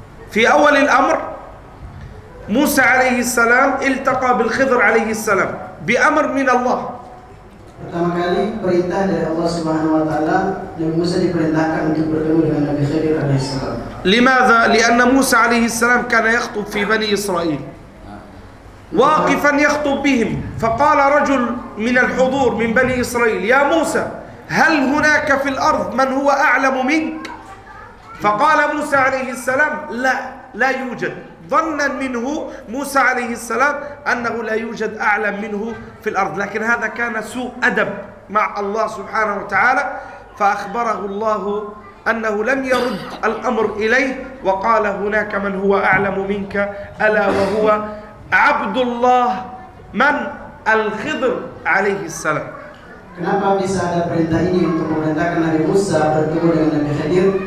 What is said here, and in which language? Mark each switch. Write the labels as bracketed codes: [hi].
[ar] في أول الأمر موسى عليه السلام التقى بالخضر عليه السلام بأمر من الله. [id] Pertama kali perintah dari Allah Subhanahu wa taala, Nabi Musa diperintahkan untuk bertemu dengan Nabi Khidir alaihi salam. [ar] لماذا؟ لأن موسى عليه السلام كان يخطب في بني إسرائيل واقفا يخطب بهم، فقال رجل من الحضور من بني إسرائيل: يا موسى هل هناك في الأرض من هو أعلم منك؟ فقال موسى عليه السلام: لا يوجد، ظنا منه موسى عليه السلام أنه لا يوجد أعلم منه في الأرض، لكن هذا كان سوء أدب مع الله سبحانه وتعالى، فأخبره الله أنه لم يرد الأمر إليه وقال: هناك من هو أعلم منك ألا وهو عبد الله من الخضر عليه السلام. [id] Kenapa bisa ada perintah ini untuk memerintahkan Nabi Musa bertemu dengan Nabi Khidir?